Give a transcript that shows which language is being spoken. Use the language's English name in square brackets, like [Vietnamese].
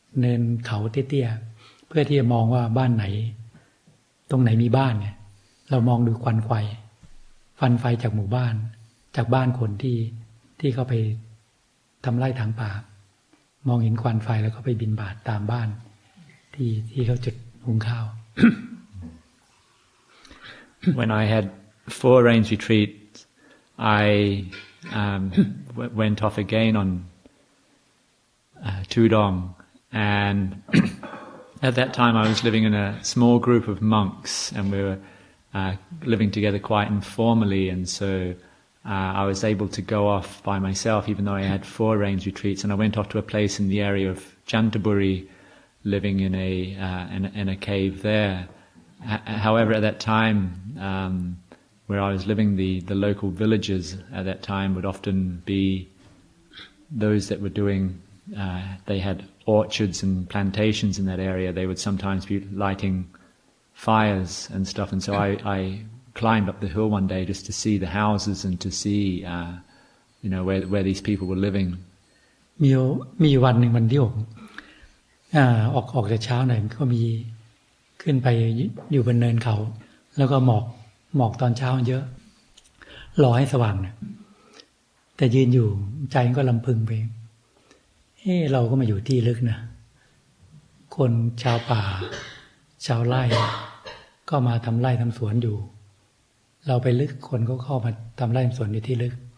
[Thai] นเขาเตี้ยๆเพื่อที่จะมองว่าบ้านไหนตรงไหนมีบ้านเนี่ยเรามองดูควันไฟจากหมู่บ้านจากบ้านคนที่เขาไปทำไร่ถางป่ามองเห็นควันไฟแล้วก็ไปบิณฑบาตตามบ้านที่เขาจุดหุงข้าว [English] When I had 4 rains retreats, I went off again on Tudong, and at that time I was living in a small group of monks, and we were living together quite informally, and so I was able to go off by myself even though I had 4 rains retreats, and I went off to a place in the area of Chantaburi, living in a cave there. However, at that time, where I was living, the local villagers at that time would often be those that were doing, they had orchards and plantations in that area. They would sometimes be lighting fires and stuff, and so I climbed up the hill one day just to see the houses and to see, where these people were living. [Thai] มีวันหนึ่งวันที่ออกแต่เช้าหน่อยก็มีขึ้นไปอยู่บนเนินเขาแล้วก็หมอกตอนเช้าเยอะรอให้สว่างเนี่ยแต่ยืนอยู่ใจก็ลำพึงไปเราก็มาอยู่ที่ลึกนะคนชาวป่าชาวไร่ก็มาทำไร่ทำสวนอยู่เราไปลึกคนก็เข้ามาทำไร่ทำสวนอยู่ที่ลึก